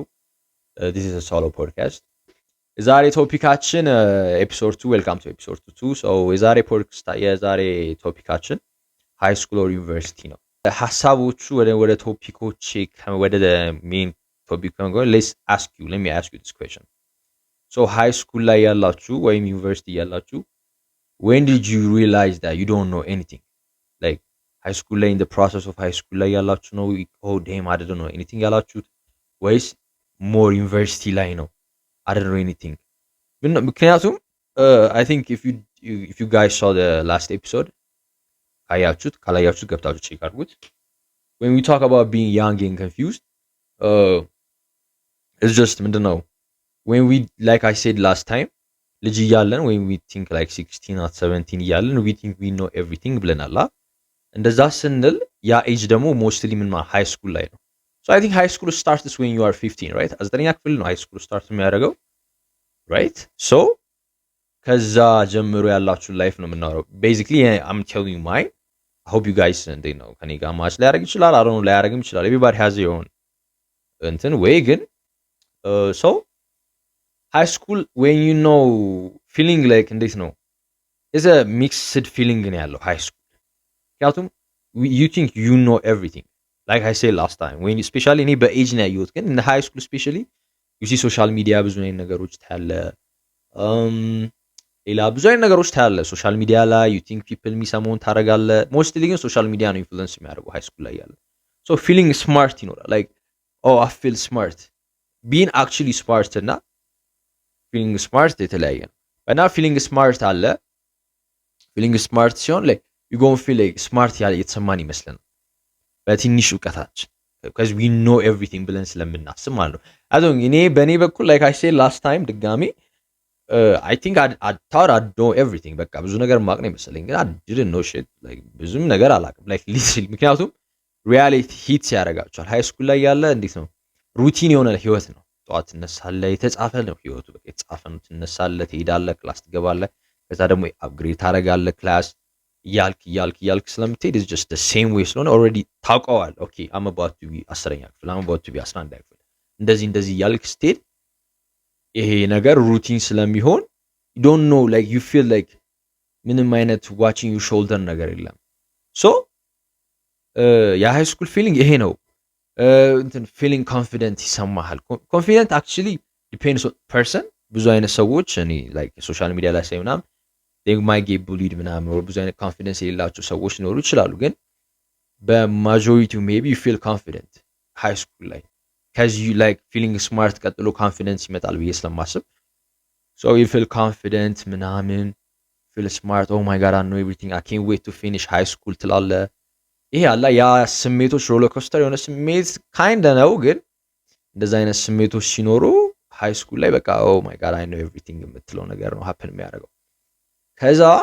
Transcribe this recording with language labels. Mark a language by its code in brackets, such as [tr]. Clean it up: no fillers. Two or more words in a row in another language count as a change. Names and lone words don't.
[en] This is a solo podcast። [am] የዛሬ ቶፒካችን [en] episode 2 welcome to episode 2 [am] የዛሬ ቶፒካችን [en] high school or university [am] ነው። ሐሳቦቹ ወደ ቶፒኮች ወደ [en] main topic let's ask you let me ask you this question። [am] ሶ ሃይ ስኩል ላይ ያላችሁ ወይም ዩኒቨርሲቲ ያላችሁ [en] when did you realize that you don't know anything? Like high school ላይ in the process of high school ላይ [am] ያላችሁ ነው [en] oh damn I don't know anything [am] ያላችሁት ወይስ [en] more university [am] ላይ ነው [en] I don't know anything? ምክንያቱም I think if you guys saw the last episode [am] ካላያችሁት ገብታችሁ ቼክ አድርጉት. [en] When we talk about being young and confused, it's just ምንድነው when we like I said last time [am] ልጅ እያለን ወይም [en] we think like 16 or 17 እያለን we think we know everything [am] ብለናል። እንደዛ ስንል ያ ኤጅ ደግሞ ሞስትሊ ምን ሃይ ስኩል ላይ ነው። [en] so I think high school starts when you are 15 right? [am] አስጠኛ ክፍል ነው [en] high school start [am] የሚያደርገው right? so ከዛ ጀምሮ ያላችሁ ላይፍ ነው የምናወራው basically. [en] I'm telling you mine. I hope you guys know [am] ከኔ ጋር ማች ሊያደርግ ይችላል [en] I don't know [am] ሊያደርግም ይችላል. [en] everybody has their own [am] እንትን ወይ ግን [en] so high school when you know feeling like [am] እንዴት ነው [en] is a mixed feeling [am] ነው ያለው [en] high school ምክንያቱም you think you know everything like I said last time when especially [am] እኔ በኤጅ ነው ያየሁት ግን [en] in high school especially you see social media [am] ብዙ አይነት ነገሮች ታያለ ሌላ ብዙ አይነት ነገሮች ታያለ [en] social media ላይ you think people [am] የሚሰማውን ታረጋለ [en] mostly ግን social media ነው influence የሚያደርገው high school [am] ላይ ያለ [en] so feeling smart ይኖራል like oh I feel smart being actually smart እና feeling smart [am] የተለያየ ነው እና [en] feeling smart አለ feeling smart ሲሆን like you going to feel like smart [am] የተሰማን ይመስለናል በትንሽ እውቀታችን [en] because we know everything [am] ብለን ስለምናስብ ማለት ነው አሁን እኔ በኔ በኩል [en] like I said last time ድጋሚ I think I thought I know everything [am] በቃ ብዙ ነገር ማቅ ነው መሰለኝ ግን [en] I didn't know shit like [am] ብዙም ነገር አላውቅም [en] like literally ምክንያቱም reality hits [am] ያደርጋቸዋል high school ላይ ያለ እንዴት ነው ሩቲን የሆነ ህይወት ነው ጠዋት ትነሳለህ የተጻፈ ነው ህይወቱ በቃ የተጻፈ ነው ትነሳለህ ትሄዳለህ ክላስ ትገባለህ ከዛ ደግሞ አፕግሬድ ታደርጋለህ ክላስ እያልክ ስለምትሄድ [en] is just the same way [am] ስለሆነ already ታውቀዋል [en] okay I'm about to be [am] 10ኛ ክፍል [en] I'm about to be [am] 11ኛ ክፍል እንደዚህ እያልክ ስትሄድ ይሄ ነገር ሩቲን ስለሚሆን [en] you don't know like you feel like [am] ምንም አይነት [en] watching your shoulder [am] ነገር የለም so የሃይ ስኩል ፊሊንግ ይሄ ነው [en] feeling confident [am] ይሰማሃል [en] confident actually depends on person [am] ብዙ አይነት ሰዎች እኔ like social media ላይ ሳይ ምናምን [en] they might get bullied [am] ምናምን ብዙ አይነት confidence የሌላቸው ሰዎች ሊኖሩ ይችላሉ ግን በማጆሪቲው [en] maybe you feel confident high school [am] ላይ [en] because you like feeling smart [am] ቀጥሎ confidence ይመጣል ብዬ ስለማስብ [en] so you feel confident [am] ምናምን [en] feel smart oh my god I know everything I can't wait to finish high school [am] ትላለህ ይሄ አላ ያ ስሜቶች [en] roller coaster [am] የሆነ ስሜት kind ነው ግን እንደዛ አይነት ስሜቶች ሲኖሩ ሃይ ስኩል ላይ በቃ [en] oh my god I know everything [am] የምትለው ነገር ነው happen የሚያደርገው ከዛ